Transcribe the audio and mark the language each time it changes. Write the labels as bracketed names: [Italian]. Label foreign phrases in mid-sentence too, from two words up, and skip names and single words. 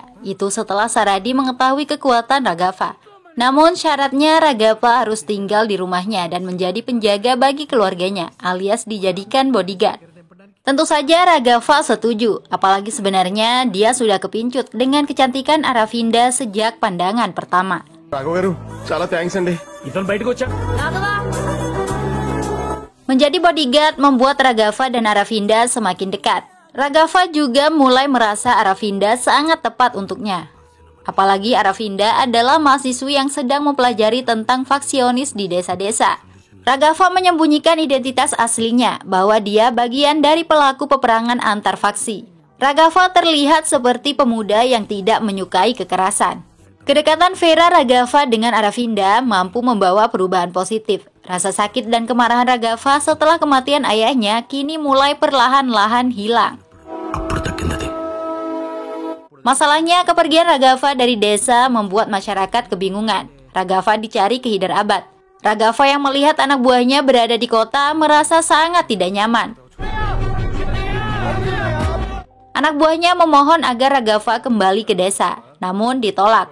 [Indonesian] Itu setelah Saradi mengetahui kekuatan Raghafa. Namun syaratnya Raghafa harus tinggal di rumahnya dan menjadi penjaga bagi keluarganya, alias dijadikan bodyguard. Tentu saja Raghafa setuju, apalagi sebenarnya dia sudah kepincut dengan kecantikan Aravinda sejak pandangan pertama. [Telugu] రాఘవ గారు చాలా థ్యాంక్స్ అండి. ఇతను బయటకు వచ్చా. [Indonesian] Menjadi bodyguard membuat Raghafa dan Aravinda semakin dekat. Raghafa juga mulai merasa Aravinda sangat tepat untuknya. Apalagi Aravinda adalah mahasiswi yang sedang mempelajari tentang faksionis di desa-desa. Raghafa menyembunyikan identitas aslinya bahwa dia bagian dari pelaku peperangan antar faksi. Raghafa terlihat seperti pemuda yang tidak menyukai kekerasan. Kedekatan Vera Raghafa dengan Aravinda mampu membawa perubahan positif. Rasa sakit dan kemarahan Raghafa setelah kematian ayahnya kini mulai perlahan-lahan hilang. [Telugu] అప్పుడు తగ్గింది. [Indonesian] Masalahnya, kepergian Raghafa dari desa membuat masyarakat kebingungan. Raghafa dicari ke Hyderabad. Raghafa yang melihat anak buahnya berada di kota merasa sangat tidak nyaman. Anak buahnya memohon agar Raghafa kembali ke desa, namun ditolak.